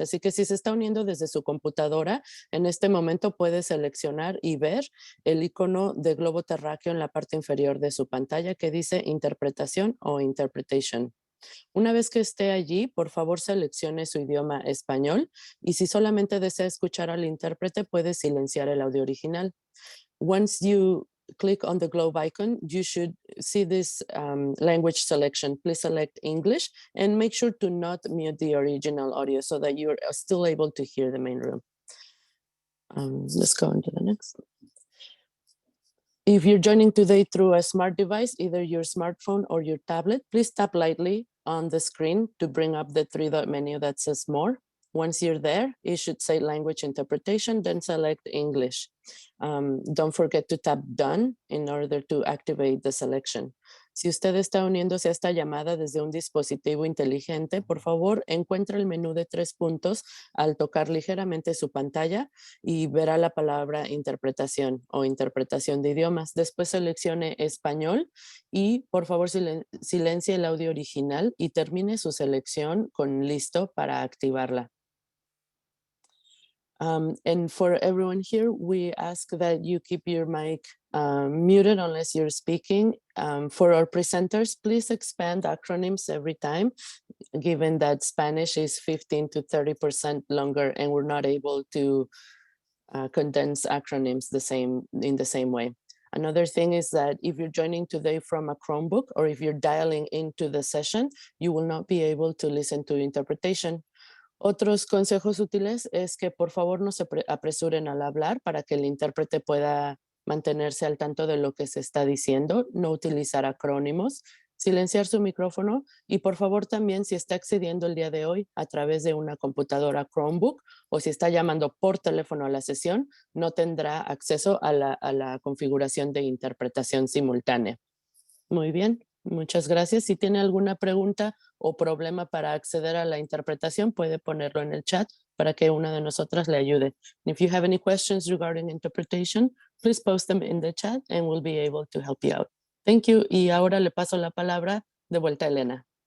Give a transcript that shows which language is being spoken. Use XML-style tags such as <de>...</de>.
<es>Así que si se está uniendo desde su computadora, en este momento puede seleccionar y ver el icono de globo terráqueo en la parte inferior de su pantalla que dice interpretación o interpretation. Una vez que esté allí, por favor seleccione su idioma español y si solamente desea escuchar al intérprete, puede silenciar el audio original.</es> <en>Once you click on the globe icon, you should see this language selection. Please select English and make sure to not mute the original audio so that you're still able to hear the main room. Let's go on to the next. If you're joining today through a smart device, either your smartphone or your tablet, please tap lightly on the screen to bring up the 3-dot menu that says more. Once you're there, it should say language interpretation, then select English. Don't forget to tap done in order to activate the selection.</en> <es>Si usted está uniéndose a esta llamada desde un dispositivo inteligente, por favor, encuentre el menú de 3 puntos al tocar ligeramente su pantalla y verá la palabra interpretación o interpretación de idiomas. Después seleccione español y por favor silencie el audio original y termine su selección con listo para activarla.</es> <en>And for everyone here, we ask that you keep your mic muted unless you're speaking. For our presenters, please expand acronyms every time, given that Spanish is 15 to 30% longer and we're not able to condense acronyms in the same way. Another thing is that if you're joining today from a Chromebook or if you're dialing into the session, you will not be able to listen to interpretation.</en> <es>Otros consejos útiles es que por favor no se apresuren al hablar para que el intérprete pueda mantenerse al tanto de lo que se está diciendo, no utilizar acrónimos. silenciar su micrófono y por favor también si está accediendo el día de hoy a través de una computadora Chromebook o si está llamando por teléfono a la sesión, no tendrá acceso a la configuración de interpretación simultánea. Muy bien, muchas gracias. Si tiene alguna pregunta o problema para acceder a la interpretación, puede ponerlo en el chat para que una de nosotras le ayude.</es> <en>And if you have any questions regarding interpretation, please post them in the chat and we'll be able to help you out. Thank you.</en> <es>Y ahora le paso la palabra de vuelta a Elena.</es>